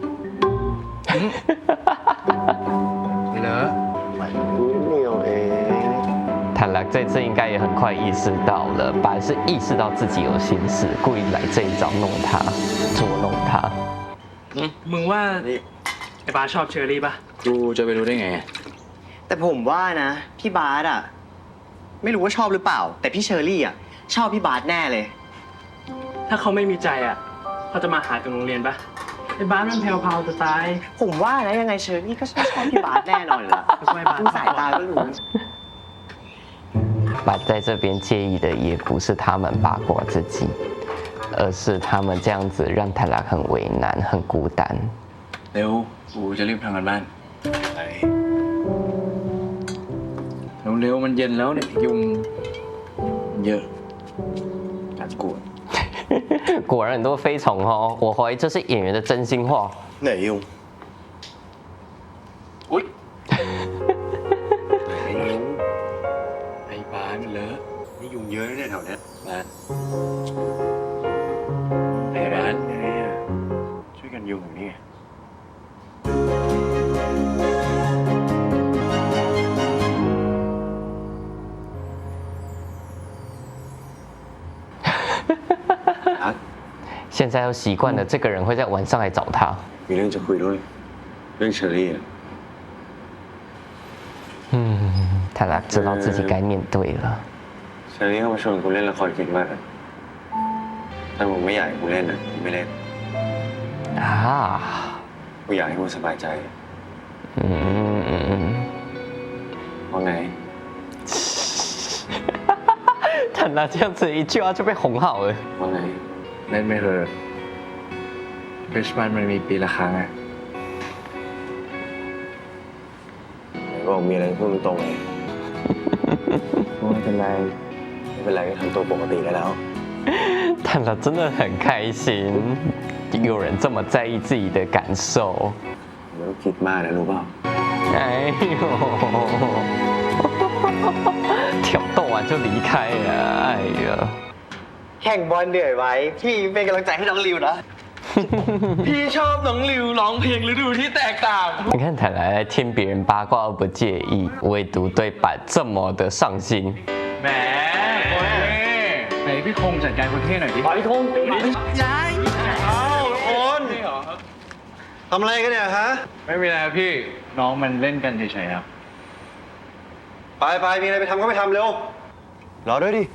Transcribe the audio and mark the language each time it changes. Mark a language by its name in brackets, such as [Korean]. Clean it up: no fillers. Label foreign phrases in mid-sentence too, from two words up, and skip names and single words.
[Thai] เหรอ เดียวเอง [Chinese] 坦然这次应该也很快意识到了，本来是意识到自己有心事，故意来这一招弄他，捉弄他。 [Thai] มึงว่าไอ้บาสชอบเชอรี่ปะ กูจะไปรู้ได้ไง แต่ผมว่านะ พี่บาสอ่ะ ไม่รู้ว่าชอบหรือเปล่า แต่พี่เชอรี่อ่ะ ชอบพี่บาสแน่เลย ถ้าเขาไม่มีใจอ่ะเขาจะมาหาถึงโรงเรียนปะไอ้บาสมันแพรวๆจะตาย ผมว่านะยังไงเชอรี่ก็ชอบพี่บาสแน่นอนละ ไม่บาส ดูสายตาก็รู้ [Chinese] 把在这边介意的也不是他们八卦自己，而是他们这样子让泰拉很为难、很孤单。 [Thai] เร็ว กูจะรีบทำงานบ้าน เร็วๆมันเย็นแล้วเนี่ยยุงเยอะกัดกู [Chinese] 果然很多飞虫哦，我怀疑这是演员的真心话。 [Thai] ไหนยุง อุ๊ย ไหนยุง ไอ้บ้านเลอะ นี่ยุงเยอะนะเนี่ยแถวเนี้ย บ้านไอ้บ้าน ไหนอะช่วยกันยุงอยู่นี่ไง [Chinese] 现在又习惯了，这个人会在晚上来找他。 [Thai] มีเรื่องจะคุยด้วย เรื่องเชอรี่อะ [Chinese] 泰拉知道自己该面对了。 [Thai] เชอรี่เข้ามาชวนกูเล่นละครคิดมากอะถ้ามึงไม่อยากให้กูเล่นอะกูไม่เล่น 啊， กูอยากให้มึงสบายใจ 嗯， ว่าไง [Chinese] 坦拉这样子一句话就被哄好了。 [Thai] ว่าไง เล่นไม่เถอะคริสต์มาสมันมีปีละครั้งอะ ไหนบอกมีอะไรพูดตรงๆเลยไม่เป็นไรไม่เป็นไรก็ทำตัวปกติได้แล้ว [Chinese] 坦拉真的很开心，有人这么在意自己的感受。 [Thai] ไม่ต้องคิดมากนะรู้เปล่า [Chinese] 哎呦，挑逗完就离开了，哎呀。 [Thai] แข่งบอลเหนื่อยไว้ พี่เป็นกำลังใจให้น้องริวนะ พี่ชอบน้องริวร้องเพลงฤดูที่แตกต่าง [Chinese] 你看，坦来听别人八卦而不介意，唯独对板这么的上心。 [Thai] แหมไหนพี่คงจัดการคนเท่หน่อยดิ พี่คงย้ายเอาโอนทำอะไรกันเนี่ยฮะ ไม่มีอะไรพี่ น้องมันเล่นกันเฉยๆครับ ไปมีอะไรไปทำก็ไปทำเร็ว รอด้วยดิ